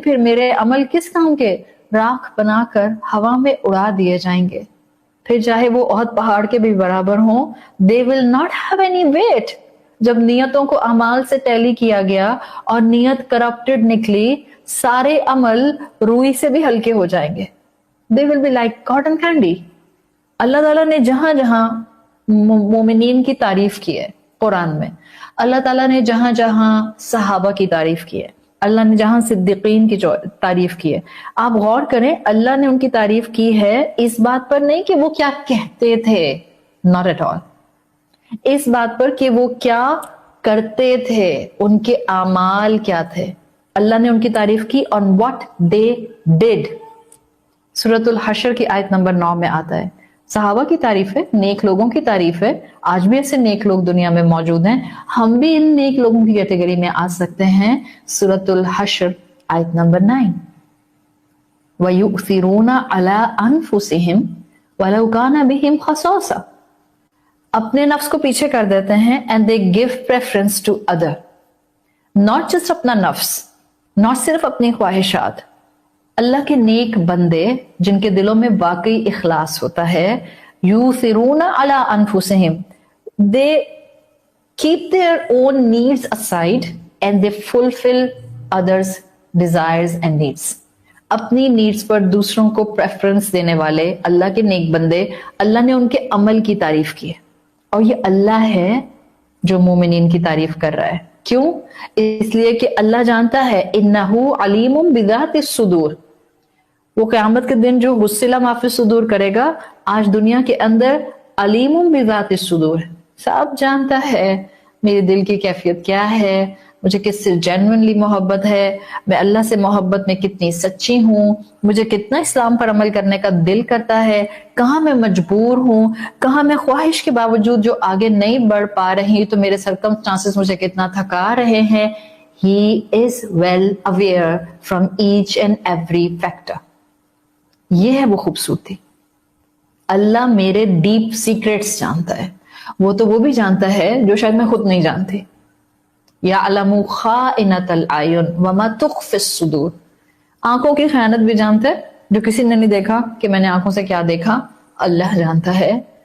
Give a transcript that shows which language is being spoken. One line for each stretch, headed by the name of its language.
Urdu: پھر میرے عمل کس کام کے؟ راکھ بنا کر ہوا میں اڑا دیے جائیں گے. پھر چاہے وہ احد پہاڑ کے بھی برابر ہوں,
English: they will not have any weight.
Urdu: جب نیتوں کو اعمال سے ٹیلی کیا گیا اور نیت کرپٹڈ نکلی, سارے عمل روئی سے بھی ہلکے ہو جائیں گے.
English: they will be like cotton candy.
Urdu: اللہ تعالیٰ نے جہاں جہاں مومنین کی تعریف کی ہے قرآن میں, اللہ تعالیٰ نے جہاں جہاں صحابہ کی تعریف کی ہے, اللہ نے جہاں صدیقین کی تعریف کی ہے, آپ غور کریں اللہ نے ان کی تعریف کی ہے اس بات پر نہیں کہ وہ کیا کہتے تھے,
English: not at all,
Urdu: اس بات پر کہ وہ کیا کرتے تھے, ان کے اعمال کیا تھے. اللہ نے ان کی تعریف کی
English: on what they did.
Urdu: سورۃ الحشر کی آیت نمبر 9 میں آتا ہے. صحابہ کی تعریف ہے, نیک لوگوں کی تعریف ہے. آج بھی ایسے نیک لوگ دنیا میں موجود ہیں, ہم بھی ان نیک لوگوں کی کیٹیگری میں آ سکتے ہیں. سورۃ الحشر آیت نمبر 9.
Arabic: وَيُؤْثِرُونَ عَلَىٰ أَنفُسِهِمْ وَلَوْ كَانَ بِهِمْ خَصَاصَةٌ,
Urdu: اپنے نفس کو پیچھے کر دیتے ہیں.
English: and they give preference to other, not just
Urdu: اپنا نفس,
English: not
Urdu: صرف اپنی خواہشات. اللہ کے نیک بندے جن کے دلوں میں واقعی اخلاص ہوتا ہے,
Arabic: یُؤْثِرُونَ عَلَىٰ أَنفُسِهِمْ,
English: they keep their own needs aside and they fulfill others' desires and needs.
Urdu: اپنی نیڈز پر دوسروں کو پریفرنس دینے والے اللہ کے نیک بندے, اللہ نے ان کے عمل کی تعریف کی ہے. اور یہ اللہ ہے جو مومنین کی تعریف کر رہا ہے. کیوں؟ اس لیے کہ اللہ جانتا ہے
Arabic: اِنَّهُ عَلِيمٌ بِذَاتِ الصُّدُورِ,
Urdu: وہ قیامت کے دن جو غسلہ ما فی الصدور کرے گا, آج دنیا کے اندر علیم بذات الصدور, سب جانتا ہے میرے دل کی کیفیت کیا ہے, مجھے کس سے جینوئنلی محبت ہے, میں اللہ سے محبت میں کتنی سچی ہوں, مجھے کتنا اسلام پر عمل کرنے کا دل کرتا ہے, کہاں میں مجبور ہوں, کہاں میں خواہش کے باوجود جو آگے نہیں بڑھ پا رہی تو میرے سرکمسٹانسز مجھے کتنا تھکا رہے ہیں.
English: He is well aware from each and every factor.
Urdu: یہ ہے وہ خوبصورتی. اللہ میرے ڈیپ سیکریٹس جانتا ہے, وہ بھی جانتا ہے جو شاید میں خود نہیں جانتی.
Arabic: یعلم خائنۃ الاعین وما تخفی الصدور,
Urdu: آنکھوں کی خیانت بھی جانتا ہے, جو کسی نے نہیں دیکھا کہ میں نے آنکھوں سے کیا دیکھا, اللہ جانتا ہے.